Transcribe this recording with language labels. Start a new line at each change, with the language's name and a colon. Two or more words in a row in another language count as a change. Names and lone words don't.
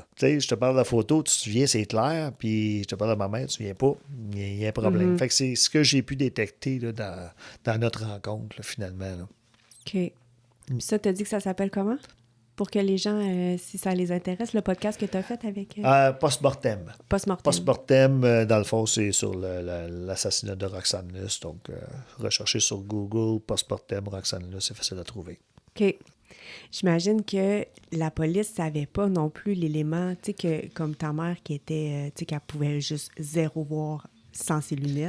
French: Tu sais, je te parle de la photo, tu te souviens, c'est clair, puis je te parle de ma mère, tu ne te souviens pas, il y a un problème. Fait que c'est ce que j'ai pu détecter là, dans notre rencontre, là, finalement. Là. OK. Puis ça, t'as dit que ça s'appelle comment? Pour que les gens, si ça les intéresse, le podcast que tu as fait avec Post-mortem. Post-Mortem. Post-mortem, dans le fond, c'est sur l'assassinat de Roxane Luce. Donc, recherchez sur Google, post-mortem, Roxane Luce, c'est facile à trouver. OK. J'imagine que la police savait pas non plus l'élément, tu sais, que comme ta mère qui était, tu sais, qu'elle pouvait juste zéro voir sans ses lunettes.